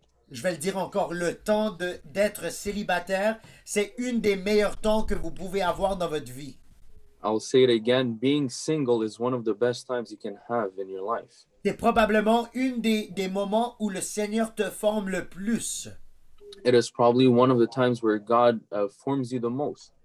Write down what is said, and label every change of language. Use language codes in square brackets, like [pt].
[fr] Je vais le dire encore, le temps d'être célibataire, c'est une des meilleurs temps que vous pouvez avoir dans votre vie. [en] I'll say it again, being single is one of the best times you can have in your life. [fr] C'est probablement une des moments où le Seigneur te forme le plus. [en] It is probably one of the times where God forms you the most.